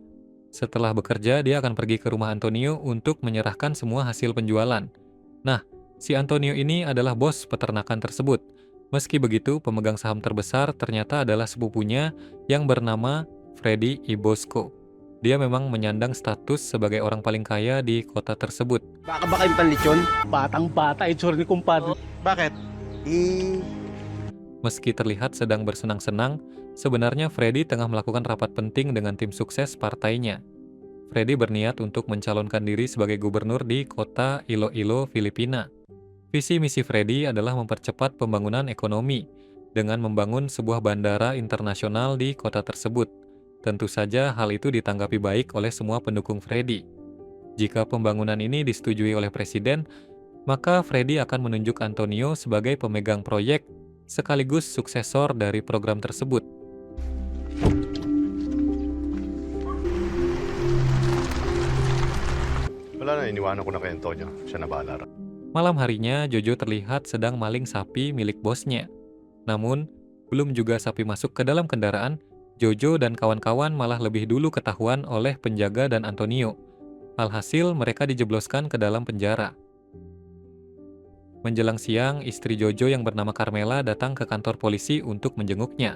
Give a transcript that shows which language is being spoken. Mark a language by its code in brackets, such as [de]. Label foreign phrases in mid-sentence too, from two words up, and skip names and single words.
[id] Setelah bekerja, dia akan pergi ke rumah Antonio untuk menyerahkan semua hasil penjualan. Nah, si Antonio ini adalah bos peternakan tersebut. Meski begitu, pemegang saham terbesar ternyata adalah sepupunya yang bernama Freddy Ibosco. Dia memang menyandang status sebagai orang paling kaya di kota tersebut. [tl] Baka ba kayong panlitsyon? Batang-bata itsura ni kumpadre. Bakit? Eh, [id] Meski terlihat sedang bersenang-senang, sebenarnya Freddy tengah melakukan rapat penting dengan tim sukses partainya. Freddy berniat untuk mencalonkan diri sebagai gubernur di kota Iloilo, Filipina. Visi misi Freddy adalah mempercepat pembangunan ekonomi dengan membangun sebuah bandara internasional di kota tersebut. Tentu saja hal itu ditanggapi baik oleh semua pendukung Freddy. Jika pembangunan ini disetujui oleh presiden, maka Freddy akan menunjuk Antonio sebagai pemegang proyek sekaligus suksesor dari program tersebut. [tl] Wala na, iniwanan ko na kay Antonio. Siya na bahala. [id] Malam harinya, Jojo terlihat sedang maling sapi milik bosnya. Namun, belum juga sapi masuk ke dalam kendaraan, Jojo dan kawan-kawan malah lebih dulu ketahuan oleh penjaga dan Antonio. Alhasil, mereka dijebloskan ke dalam penjara. Menjelang siang, istri Jojo yang bernama Carmela datang ke kantor polisi untuk menjenguknya.